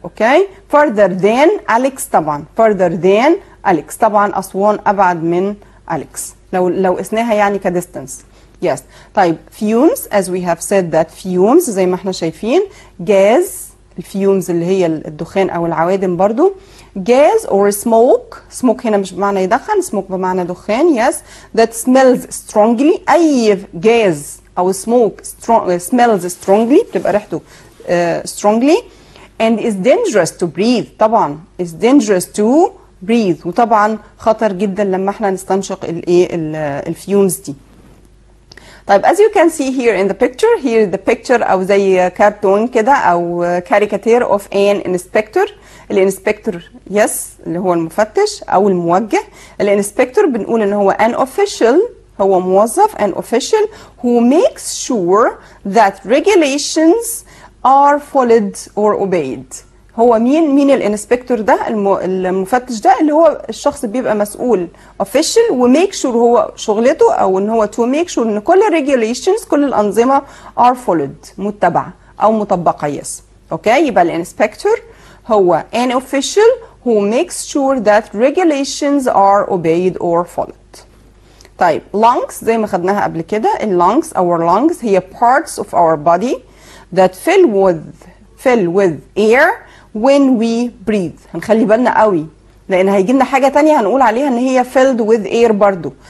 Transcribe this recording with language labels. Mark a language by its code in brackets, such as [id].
[en] Okay, further than Alex طبعا further than Alex. [ar] طبعا أسوان أبعد من Alex لو قسناها يعني كديستنس. [en] yes طيب fumes as we have said that fumes [ar] زي ما احنا شايفين جاز، الفيومز اللي هي الدخان او العوادم برضو. [en] gas or smoke [ar] هنا مش بمعنى يدخن، smoke بمعنى دخان. [en] yes that smells strongly. [ar] اي جاز او [en] smoke smells strongly [ar] بتبقى ريحته [en] strongly and is dangerous to breathe. [ar] طبعا [en] is dangerous to breathe [ar] وطبعا خطر جدا لما احنا نستنشق الايه الفيومز دي. [en] طيب as you can see here in the picture, here the picture [ar] أو زي كرتون كده أو [en] caricature of an inspector. [ar] الانسبكتور yes اللي هو المفتش أو الموجه. [en] الانسبكتور [ar] بنقول إن هو [en] an official، [ar] هو موظف [en] an official who makes sure that regulations are followed or obeyed. [ar] هو مين الانسبكتور ده؟ المفتش ده اللي هو الشخص بيبقى مسؤول official وميك شور، هو شغلته او ان هو [en] to make sure [ar] ان كل regulations كل الانظمه [en] are followed [ar] متبعه او مطبقه. [en] yes okay, يبقى الانسبكتور هو an official who makes sure that regulations are obeyed or followed. طيب lungs [ar] زي ما خدناها قبل كده، [en] lungs our lungs هي parts of our body that fill with air when we breathe. [ar] هنخلي بالنا قوي لان هيجي لنا حاجه تانية هنقول عليها ان هي [en] filled with air [ar] برضو.